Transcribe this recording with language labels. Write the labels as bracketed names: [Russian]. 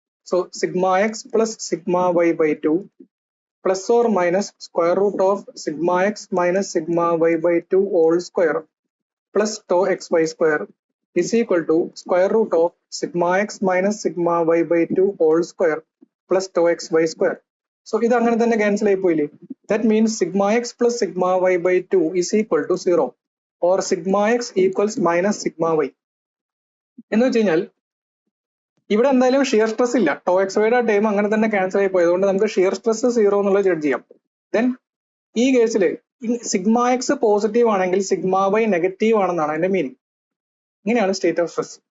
[English] So σx plus σy/2 plus or minus square root of σx minus σy/2 whole square plus tau xy square is equal to square root of σx minus σy/2 whole square plus tau xy square. [Malayalam] So ഇത് അങ്ങനെ തന്നെ cancel ആയി പോയില്ലേ? [English] That means σx plus σy/2 is equal to 0 or σx equals minus σy. [Malayalam] എന്ന് വെച്ച് കഴിഞ്ഞാൽ ഇവിടെ എന്തായാലും ഷിയർ സ്ട്രെസ് ഇല്ല, ടോ എക്സ് ടൈം അങ്ങനെ തന്നെ ക്യാൻസൽ ആയി പോയത് കൊണ്ട് നമുക്ക് ഷിയർ സ്ട്രെസ് 0 എന്നുള്ളത് ജഡ്ജ് ചെയ്യാം. ദെൻ ഈ കേസിൽ σx പോസിറ്റീവ് ആണെങ്കിൽ σy നെഗറ്റീവ് ആണെന്നാണ് അതിന്റെ മീനിങ്. ഇങ്ങനെയാണ് സ്റ്റേറ്റ് ഓഫ് സ്ട്രെസ്.